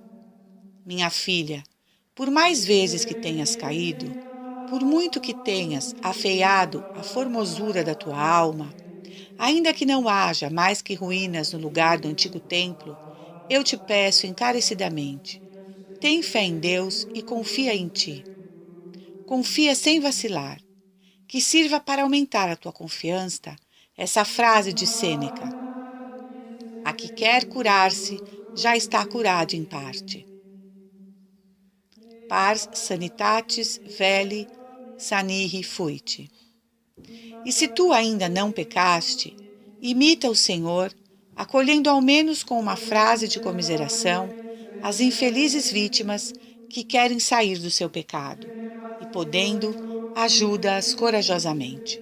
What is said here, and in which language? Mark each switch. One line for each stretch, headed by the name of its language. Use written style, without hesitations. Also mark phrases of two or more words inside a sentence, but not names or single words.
Portuguese: Minha filha, por mais vezes que tenhas caído, por muito que tenhas afeiado a formosura da tua alma, ainda que não haja mais que ruínas no lugar do antigo templo, eu te peço encarecidamente, tem fé em Deus e confia em ti. Confia sem vacilar. Que sirva para aumentar a tua confiança essa frase de Sêneca: a que quer curar-se já está curado em parte.
Latin: Pars sanitatis veli sanihi fuit.
Portuguese: E se tu ainda não pecaste, imita o Senhor, acolhendo ao menos com uma frase de comiseração as infelizes vítimas que querem sair do seu pecado, e podendo, ajuda-as corajosamente.